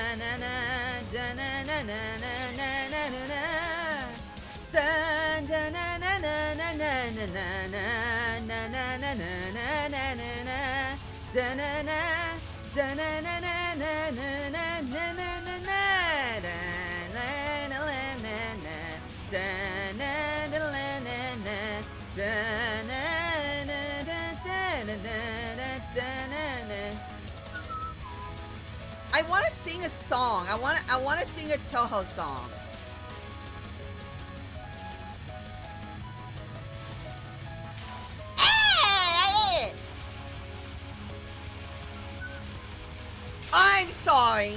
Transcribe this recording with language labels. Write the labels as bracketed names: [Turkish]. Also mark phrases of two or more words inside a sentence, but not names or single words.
[English] na na da na na na na na na na na da na na na na na na na na na na na na na na na na da na na da na na na na na na na na na na da na na na na da na na na na da na na da na na na. I want to sing a song. I want to sing a TOUHOU song. I'm sorry.